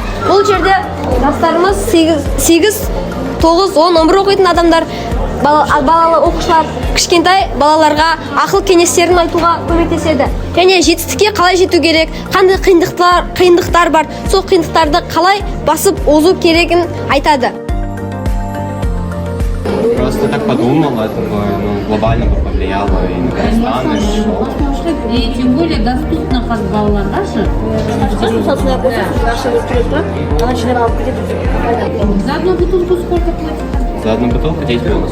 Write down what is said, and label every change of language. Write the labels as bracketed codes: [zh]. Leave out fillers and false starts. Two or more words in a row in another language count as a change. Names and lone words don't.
[kk] Бұл жерде жастарымыз 8, 9, 10, 11 оқитын адамдар, балалы оқушылар, кішкентай балаларға ақыл кеңестерін айтуға көмектеседі. Және жетістікке қалай жету керек, қандай қиындықтар бар, сол қиындықтарды қалай басып озу керегін айтады. [ru] просто так подумал, это бы глобально бы повлияло и на Казахстан, и на шоу. И тем более доступно как балаларға же. За одну бутылку сколько платят? За одну бутылку 10 бонусов.